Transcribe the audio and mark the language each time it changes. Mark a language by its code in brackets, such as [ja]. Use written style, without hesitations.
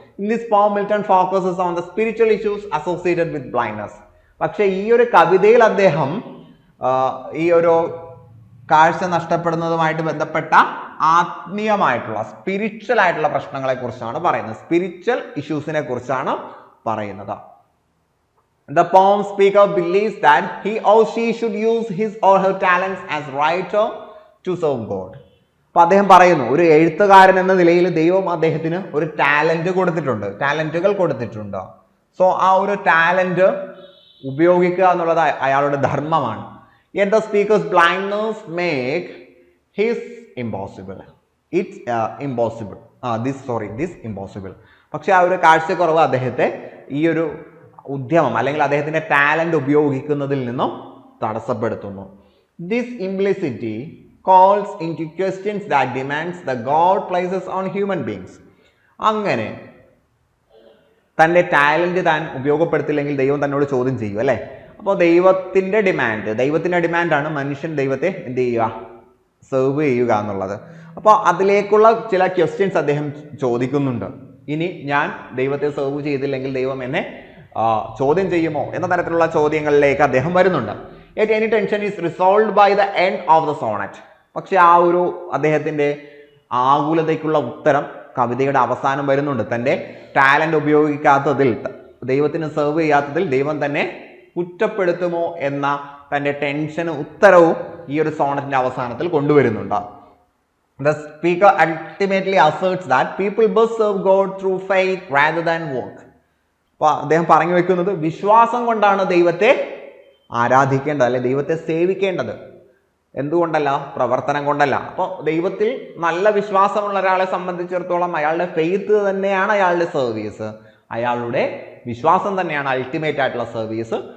[en] In this poem Milton focuses on the spiritual issues associated with blindness. [ml] പക്ഷെ ഈ ഒരു കവിതയിൽ അദ്ദേഹം ഈ ഒരു കാഴ്ച നഷ്ടപ്പെടുന്നതുമായിട്ട് ബന്ധപ്പെട്ട ആത്മീയമായിട്ടുള്ള സ്പിരിച്വൽ ആയിട്ടുള്ള പ്രശ്നങ്ങളെ കുറിച്ചാണ് പറയുന്നത്. സ്പിരിച്വൽ ഇഷ്യൂസിനെ കുറിച്ചാണ് പറയുന്നത്. [en] The poem speaker believes that he or she should use his or her talents as writer to serve God. [ml] അപ്പോൾ അദ്ദേഹം പറയുന്നു, ഒരു എഴുത്തുകാരൻ എന്ന നിലയിൽ ദൈവം അദ്ദേഹത്തിന് ഒരു ടാലന്റുകൾ കൊടുത്തിട്ടുണ്ട്. സോ ആ ഒരു ടാലന്റ് ഉപയോഗിക്കുക എന്നുള്ളത് അയാളുടെ ധർമ്മമാണ്. [en] Yet the speaker's blindness make his impossible. It's impossible. This impossible. [ml] പക്ഷെ ആ ഒരു കാഴ്ചക്കുറവ് അദ്ദേഹത്തെ ഈ ഒരു ഉദ്യമം അല്ലെങ്കിൽ അദ്ദേഹത്തിന്റെ ടാലന്റ് ഉപയോഗിക്കുന്നതിൽ നിന്നും തടസ്സപ്പെടുത്തുന്നു. [en] This implicity calls into questions that demands the God places on human beings. [ml] അങ്ങനെ തൻ്റെ ടാലന്റ് താൻ ഉപയോഗപ്പെടുത്തില്ലെങ്കിൽ ദൈവം തന്നോട് ചോദ്യം ചെയ്യും അല്ലേ. അപ്പോൾ ദൈവത്തിന്റെ ഡിമാൻഡാണ് മനുഷ്യൻ ദൈവത്തെ എന്ത് ചെയ്യുക, സെർവ് ചെയ്യുക എന്നുള്ളത്. അപ്പോൾ അതിലേക്കുള്ള ചില ക്വസ്റ്റ്യൻസ് അദ്ദേഹം ചോദിക്കുന്നുണ്ട്. ഇനി ഞാൻ ദൈവത്തെ സെർവ് ചെയ്തില്ലെങ്കിൽ ദൈവം എന്നെ ചോദ്യം ചെയ്യുമോ എന്ന തരത്തിലുള്ള ചോദ്യങ്ങളിലേക്ക് അദ്ദേഹം വരുന്നുണ്ട്. [en] Yet any tension is resolved by the end of the sonnet. [ml] പക്ഷെ ആ ഒരു അദ്ദേഹത്തിന്റെ ആകുലതയ്ക്കുള്ള ഉത്തരം കവിതയുടെ അവസാനം വരുന്നുണ്ട്. തൻ്റെ ടാലന്റ് ഉപയോഗിക്കാത്തതിൽ, ദൈവത്തിന് സെർവ് ചെയ്യാത്തതിൽ ദൈവം തന്നെ കുറ്റപ്പെടുത്തുമോ എന്ന തൻ്റെ ടെൻഷന് ഉത്തരവും ഈ ഒരു സോണറ്റിന്റെ അവസാനത്തിൽ കൊണ്ടുവരുന്നുണ്ട്. [en] The speaker ultimately asserts that people must serve God through faith rather than work. [ml] അപ്പോൾ അദ്ദേഹം പറഞ്ഞു വെക്കുന്നത് വിശ്വാസം കൊണ്ടാണ് ദൈവത്തെ ആരാധിക്കേണ്ടത് അല്ലെ ദൈവത്തെ സേവിക്കേണ്ടത്, എന്തുകൊണ്ടല്ല, പ്രവർത്തനം കൊണ്ടല്ല. അപ്പോൾ ദൈവത്തിൽ നല്ല വിശ്വാസമുള്ള ഒരാളെ സംബന്ധിച്ചിടത്തോളം അയാളുടെ ഫെയ്ത്ത് തന്നെയാണ് അയാളുടെ സർവീസ്, അയാളുടെ വിശ്വാസം തന്നെയാണ് അൾട്ടിമേറ്റ് ആയിട്ടുള്ള സർവീസ്.